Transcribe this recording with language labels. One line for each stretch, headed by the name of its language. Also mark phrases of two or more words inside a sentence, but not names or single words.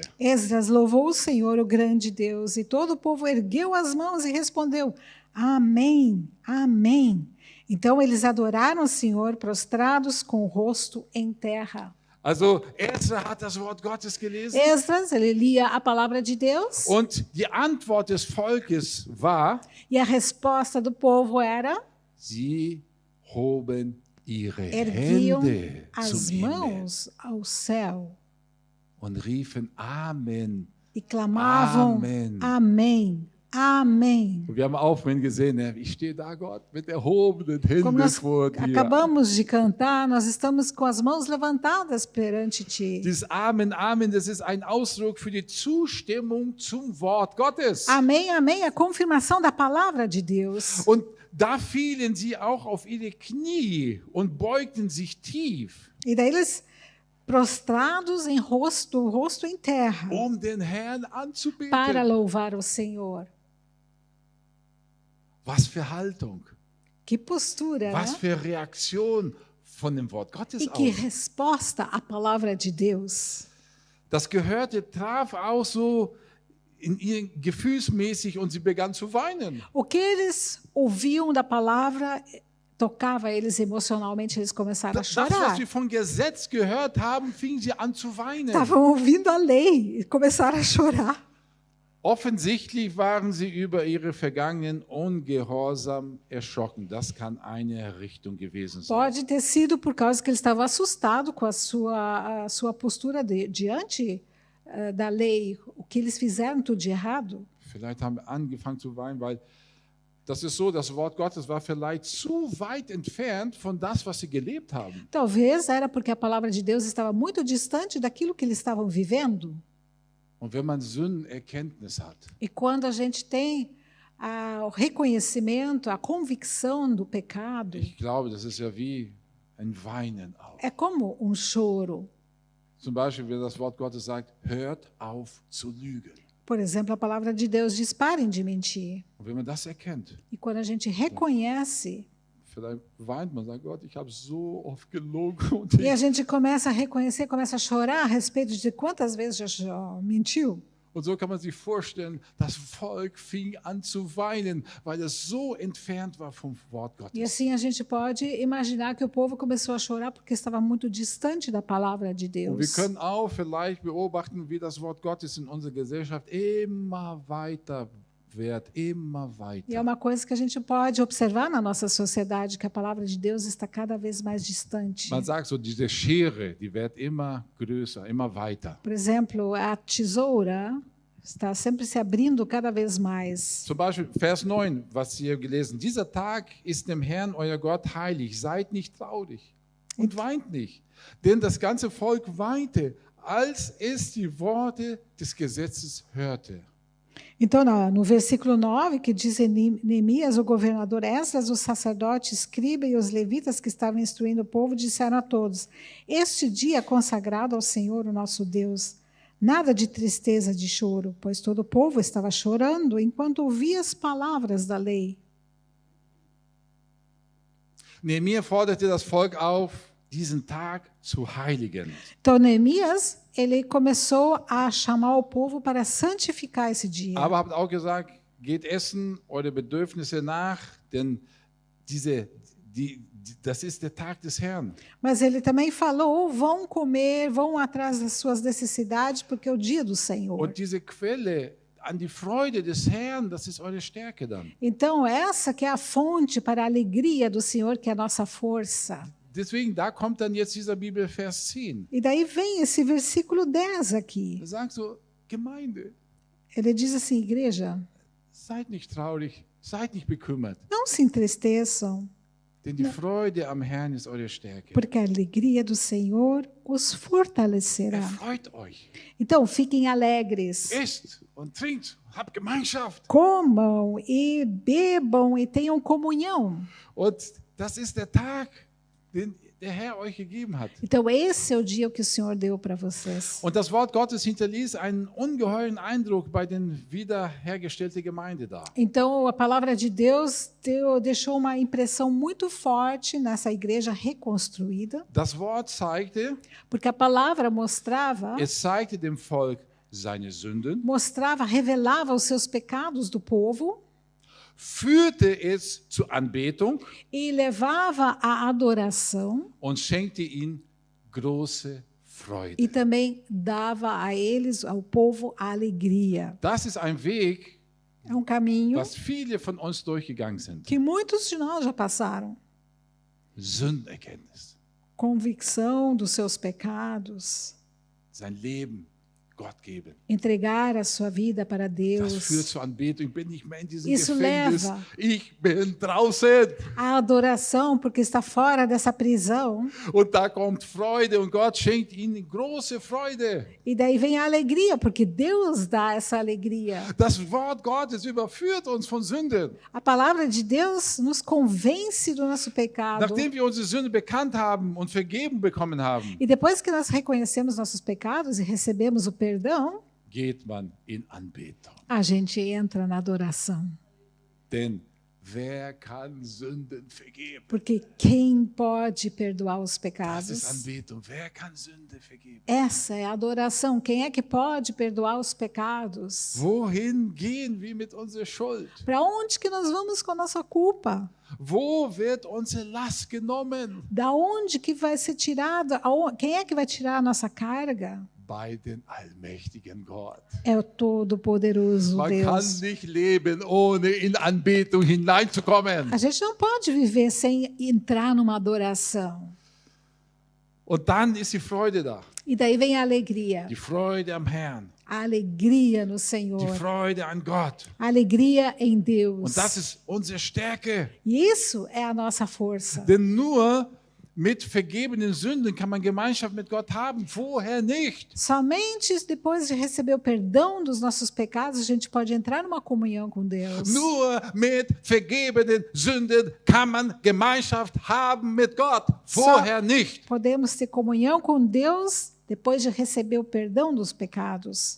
Portuguese: Esdras louvou o Senhor, o grande Deus, e todo o povo ergueu as mãos e respondeu: Amém, Amém. Então eles adoraram o Senhor, prostrados com o rosto em terra.
German: Also Esra hat das Wort Gottes gelesen
Portuguese: Esdras, ele lia a palavra de Deus,
German: und die Antwort des Volkes war,
Portuguese: e a resposta do povo era:
German: sie hoben ihre
Portuguese: erguiam
German: Hände
Portuguese: as
German: zum Himmel
Portuguese: mãos ao céu
German: und riefen Amen.
Portuguese: e clamavam: Amém. Amém, Amém.
German: Und wir haben auch vorhin gesehen, ne? Ich stehe da, Gott, mit erhobenen
Portuguese: Como
German: Händen
Portuguese: nós
German: vor dir.
Portuguese: acabamos de cantar, nós estamos com as mãos levantadas perante ti.
German: Dieses Amen, Amen, das ist ein Ausdruck für die Zustimmung zum Wort Gottes.
Portuguese: Amém, amém, a confirmação da palavra de Deus.
German: Und da fielen sie auch auf ihre Knie und beugten sich tief,
Portuguese: E daí eles, prostrados em rosto em terra,
German: um den Herrn
Portuguese: para
German: anzubeten.
Portuguese: louvar o Senhor.
German: Was für Haltung,
Portuguese: Que postura,
German: was
Portuguese: né?
German: für Reaktion von dem Wort Gottes
Portuguese: E que
German: aus.
Portuguese: resposta à palavra de Deus.
German: Das Gehörte traf auch so in ihr gefühlsmäßig und sie begann zu weinen.
Portuguese: O que eles ouviam da palavra tocava eles emocionalmente, eles começaram a
German: Das, was
Portuguese: chorar.
German: sie von Gesetz gehört haben, fingen sie an zu weinen.
Portuguese: Estavam ouvindo a lei e começaram a chorar.
German: Offensichtlich waren sie über ihre vergangenen Ungehorsam erschrocken. Das kann eine Richtung gewesen sein.
Portuguese: Pode ter sido por causa que ele estava assustado com a sua postura diante da lei, o que eles fizeram tudo de errado.
German: Vielleicht haben wir angefangen zu weinen, weil das ist so, das Wort Gottes war vielleicht zu weit entfernt von das, was sie gelebt haben.
Portuguese: Talvez era porque a palavra de Deus estava muito distante daquilo que eles estavam vivendo.
German: Und wenn man Sündenerkenntnis hat,
Portuguese: E quando a gente tem o reconhecimento, a convicção do pecado,
German: ich glaube, das ist ja wie ein Weinen auch.
Portuguese: é como um choro.
German: Zum Beispiel, wenn das Wort Gottes sagt, hört auf zu lügen.
Portuguese: Por exemplo, a palavra de Deus diz: parem de mentir.
German: Und wenn man das erkennt,
Portuguese: E quando a gente reconhece,
German: vielleicht weint man, sagt Gott, ich habe so oft gelogen und
Portuguese: e a gente começa a reconhecer, começa a chorar a respeito de quantas vezes já mentiu.
German: Und so kann man sich vorstellen, das Volk fing an zu weinen, weil es so entfernt war vom Wort
Portuguese: E
German: Gottes.
Portuguese: assim a gente pode imaginar que o povo começou a chorar porque estava muito distante da palavra de
German: Und wir
Portuguese: Deus.
German: können auch vielleicht beobachten, wie das Wort Gottes in unserer Gesellschaft immer weiter wird, immer
Portuguese: E é
German: weiter.
Portuguese: uma coisa que a gente pode observar na nossa sociedade, que a palavra de Deus está cada vez mais distante.
German: Man sagt so, diese Schere, die wird immer größer, immer weiter.
Portuguese: Por exemplo, a tesoura está sempre se abrindo cada vez mais.
German: Zum Beispiel Vers 9, was Sie hier gelesen. Dieser Tag ist dem Herrn, euer Gott, heilig. Seid nicht traurig und weint nicht. Denn das ganze Volk weinte, als es die Worte des Gesetzes hörte.
Portuguese: Então, no versículo 9, que diz Neemias, o governador Esdras, os sacerdotes, escriba e os levitas que estavam instruindo o povo, disseram a todos: este dia é consagrado ao Senhor, o nosso Deus. Nada de tristeza, de choro, pois todo o povo estava chorando enquanto ouvia as palavras da lei.
German: Nehemia forderte das Volk auf, diesen Tag zu heiligen.
Portuguese: Então, Neemias, ele começou a chamar o povo para santificar esse dia.
German: Aber habt auch gesagt, geht essen eure Bedürfnisse nach, denn Das ist der Tag des Herrn.
Portuguese: Mas ele também falou: vão comer, vão atrás das suas necessidades, porque é o dia do Senhor.
German: Und diese Quelle an die Freude des Herrn, das ist eure Stärke dann.
Portuguese: Então, essa que é a fonte para a alegria do Senhor, que é a nossa força.
German: Deswegen, da kommt dann jetzt dieser Bibelvers 10.
Portuguese: E daí vem esse versículo 10 aqui.
German: Er sagt so, Gemeinde,
Portuguese: Ele diz assim: igreja,
German: seid nicht traurig, seid nicht bekümmert,
Portuguese: não se entristeçam,
German: denn die Freude am Herrn ist eure Stärke.
Portuguese: porque a alegria do Senhor os fortalecerá.
German: Erfreut euch,
Portuguese: Então, fiquem alegres,
German: esst und trinkt, habt Gemeinschaft.
Portuguese: comam e bebam e tenham comunhão.
German: Und das ist der Tag, den der Herr euch gegeben hat.
Portuguese: Então, esse é o dia que o Senhor deu para vocês.
German: Und das Wort Gottes hinterließ einen ungeheuren Eindruck bei den wiederhergestellten Gemeinde da.
Portuguese: Então, a palavra de Deus deixou uma impressão muito forte nessa igreja reconstruída,
German: Das Wort zeigte,
Portuguese: porque a palavra mostrava,
German: es zeigte dem Volk seine Sünden,
Portuguese: revelava os seus pecados do povo
German: führte es zur Anbetung
Portuguese: e levava à adoração
German: und schenkte ihnen große Freude.
Portuguese: e também dava a eles, ao povo, a alegria.
German: Das ist ein Weg,
Portuguese: É um caminho
German: was viele von uns durchgegangen sind.
Portuguese: que muitos de nós já passaram.
German: Sündenerkenntnis,
Portuguese: Convicção dos seus pecados,
German: sein Leben Gott geben.
Portuguese: entregar a sua vida para
German: Das
Portuguese: Deus.
German: führt zur Anbetung. Ich bin nicht mehr in diesem
Portuguese: Isso
German: Gefängnis.
Portuguese: leva
German: Ich bin draußen.
Portuguese: A adoração, porque está fora dessa prisão.
German: Und da kommt Freude und Gott schenkt ihnen große Freude.
Portuguese: E daí vem a alegria, porque Deus dá essa alegria.
German: Das Wort Gottes überführt uns von Sünden.
Portuguese: A palavra de Deus nos convence do nosso pecado.
German: Nachdem wir unsere Sünde bekannt haben und vergeben bekommen haben,
Portuguese: E depois que nós reconhecemos nossos pecados e recebemos o perdão,
German: geht man in Anbetung.
Portuguese: a gente entra na adoração.
German: Denn wer kann Sünden vergeben?
Portuguese: Porque quem pode perdoar os
German: Das ist
Portuguese: pecados?
German: Anbetung. Wer kann Sünde vergeben?
Portuguese: Essa é a adoração. Quem é que pode perdoar os pecados?
German: Wohin gehen wir mit unserer Schuld?
Portuguese: Para onde que nós vamos com a nossa culpa?
German: Wo wird unsere Last genommen?
Portuguese: Da onde que vai ser tirada? Quem é que vai tirar a nossa carga?
German: Bei den allmächtigen Gott.
Portuguese: É o Todo-Poderoso
German: Man kann
Portuguese: Deus.
German: nicht leben, ohne in Anbetung hineinzukommen.
Portuguese: A gente não pode viver sem entrar numa adoração.
German: Und dann ist die Freude da.
Portuguese: E daí vem a alegria.
German: Die Freude am Herrn.
Portuguese: A alegria no
German: Die
Portuguese: Senhor.
German: Freude an Gott.
Portuguese: A alegria em Deus.
German: Und das ist unsere Stärke.
Portuguese: E isso é a nossa força.
German: Denn nur mit vergebenen Sünden kann man Gemeinschaft mit Gott haben. Vorher nicht.
Portuguese: Somente depois de receber o perdão dos nossos pecados, a gente pode entrar numa comunhão com Deus.
German: Nur mit vergebenen Sünden kann man Gemeinschaft haben mit Gott. Vorher nicht.
Portuguese: Podemos ter comunhão com Deus depois de receber o perdão dos pecados.